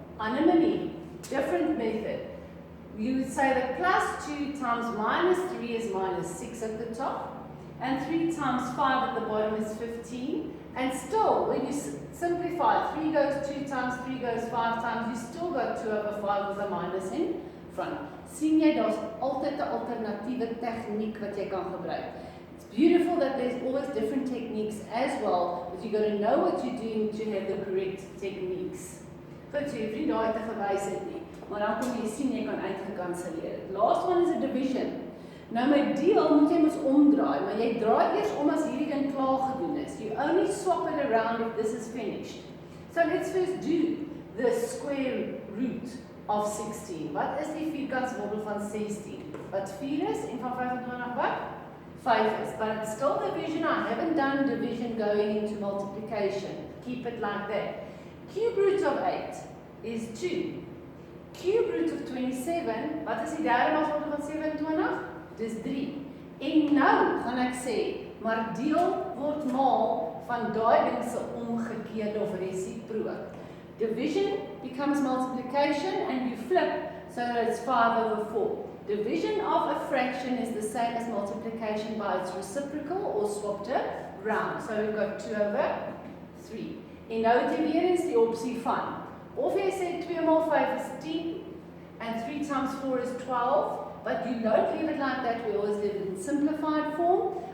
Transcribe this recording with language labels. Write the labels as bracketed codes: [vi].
[en] Anomaly, different method. You would say that plus 2 times minus 3 is minus 6 at the top, and 3 times 5 at the bottom is 15. And still, when you simplify, 3 goes 2 times, 3 goes 5 times, you still got 2 over 5 with a minus in front. [af] Sien jy, daar's altyd 'n alternatiewe tegniek wat jy kan gebruik. [en] Beautiful that there's always different techniques as well, but you got to know what you're doing to have the correct techniques. [af] Goed, so jy hoef nie daai te gewys het nie, maar dan kom jy sien jy kan uitgekanselleer het. [en] Last one is a division. [af] Nou my deel moet jy mos omdraai, maar jy draai eers om as hierdie ding klaar gedoen is. [en] You only swap it around if this is finished. So let's first do the square root of 16. [af] Wat is die vierkantswortel van 16? Wat 4 is en van 25 wat? [en] 5 is, but it's still division. I haven't done division going into multiplication. Keep it like that. Cube root of 8 is 2. Cube root of 27, [af] wat is die derde makswortel van 27? Dis 3. En nou gaan ek sê, maar deel word maal van daai ding se omgekeerde of resiprook. [en] Division becomes multiplication and you flip so that it's 5 over 4. Division of a fraction is the same as multiplication by its reciprocal or swapped around. So we've got 2 over 3. [af] En nou het jy weer eens die opsie van, of jy sê 2 maal 5 is 10 [en] and 3 times 4 is 12, but you don't leave it like that, we always leave it in simplified form.